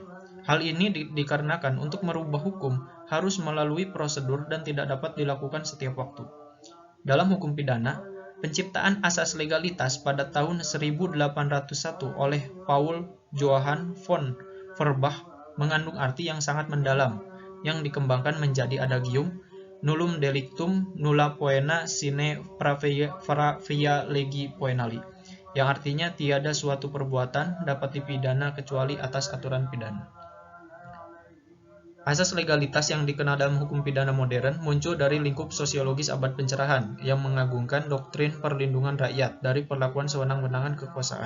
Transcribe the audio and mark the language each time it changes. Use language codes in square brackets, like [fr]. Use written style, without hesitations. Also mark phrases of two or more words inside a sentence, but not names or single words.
[id] Hal ini dikarenakan untuk merubah hukum harus melalui prosedur dan tidak dapat dilakukan setiap waktu. Dalam hukum pidana, penciptaan asas legalitas pada tahun 1801 oleh Paul Johann von Verbach mengandung arti yang sangat mendalam, yang dikembangkan menjadi adagium [la] nullum delictum nulla poena sine pravia legi poenali, [id] yang artinya tiada suatu perbuatan dapat dipidana kecuali atas aturan pidana. Asas legalitas yang dikenal dalam hukum pidana modern muncul dari lingkup sosiologis abad pencerahan yang mengagungkan doktrin perlindungan rakyat dari perlakuan sewenang-wenangan kekuasaan.